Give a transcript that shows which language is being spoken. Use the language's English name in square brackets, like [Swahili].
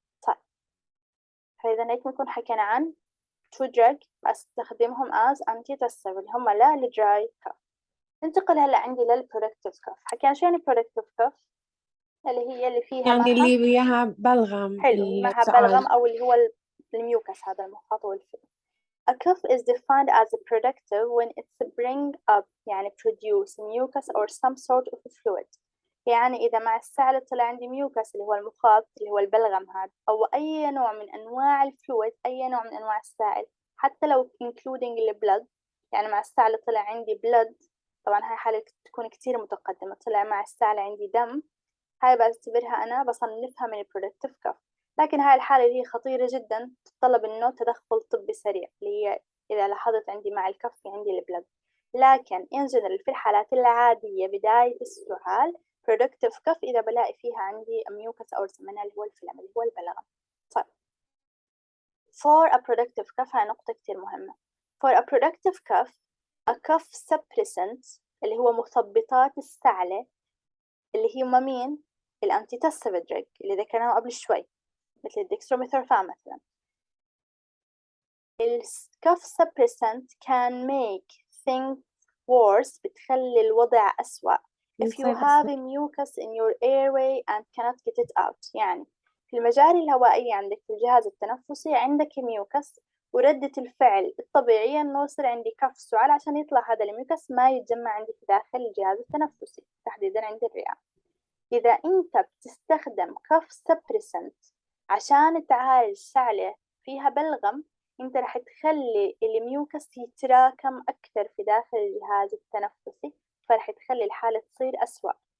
[Arabic] طيب فإذا هيك بنكون حكينا عن two drug أستخدمهم as antitussive اللي هم للدراي كاف. ننتقل هلا عندي للبرودكتيف كاف. حكينا شو يعني برودكتيف كاف؟ اللي هي اللي فيها يعني معها اللي وياها بلغم حلو، معها السعال. بلغم أو اللي هو الميوكس، هذا المخاط والفيل. [English] A cough is defined as a productive when it's bring up يعني produce mucus or some sort of fluid. [Arabic] يعني إذا مع السعلة طلع عندي ميوكس اللي هو المخاط اللي هو البلغم هذا، أو أي نوع من أنواع الفلويد، أي نوع من أنواع السائل، حتى لو including البلد. يعني مع السعلة طلع عندي بلد، طبعا هاي حالة تكون كتير متقدمة، طلع مع السعلة عندي دم، هاي بعتبرها أنا بصنفها من البرودكتيف كف. لكن هاي الحالة اللي هي خطيرة جدا تتطلب إنه تدخل طبي سريع، اللي هي إذا لاحظت عندي مع الكف عندي البلد. لكن إن جنرال في الحالات العادية بداية السعال productive cough إذا بلاقي فيها عندي mucus أو منها اللي هو الفلم اللي هو البلغم. طيب [English] for a productive cough [Arabic] هاي نقطة كتير مهمة. [English] for a productive cough a cough suppressant [Arabic] اللي هو مثبطات السعلة اللي هي مين؟ الانتيتسيف دراج اللي ذكرناه قبل شوي مثل الدكستروميثورفان مثلا. [English] الcough suppressant can make things worse [Arabic] بتخلي الوضع أسوأ [English] if you have mucus in your airway and cannot get it out. [Arabic] يعني في المجاري الهوائية عندك في الجهاز التنفسي عندك ميوكس وردة الفعل الطبيعية إنه يصير عندي كف سعال عشان يطلع هذا الميوكس ما يتجمع عندي في داخل الجهاز التنفسي تحديدا عند الرئة. إذا أنت بتستخدم كف سبريسنت عشان تعالج سعلة فيها بلغم أنت رح تخلي الميوكس يتراكم أكثر في داخل الجهاز التنفسي فرح تخلي الحالة تصير أسوأ.